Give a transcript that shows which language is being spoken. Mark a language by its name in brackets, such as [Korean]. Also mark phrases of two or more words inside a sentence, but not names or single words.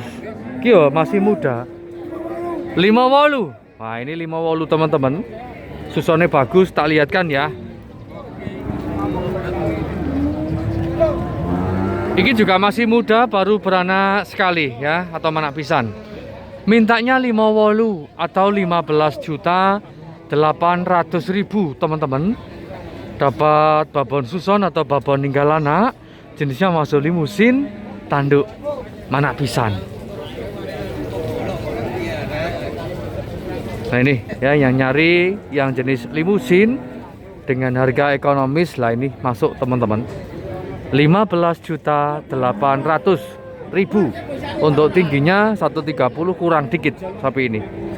[Indonesian] Kyo masih muda. 58. Nah, ini 58 teman-teman. Susonnya bagus, tak lihatkan ya. Ini juga masih muda, baru beranak sekali ya, atau [Javanese] manak pisan. [Indonesian] Mintanya 58 atau 15.800.000 teman-teman. Dapat babon suson atau babon ninggal anak, jenisnya masuk limusin, [Javanese] tanduk manak pisan. [Indonesian] Nah ini ya, yang nyari yang jenis limusin dengan harga ekonomis lah, ini masuk teman-teman. 15.800.000. Untuk tingginya 130 kurang dikit sapi ini.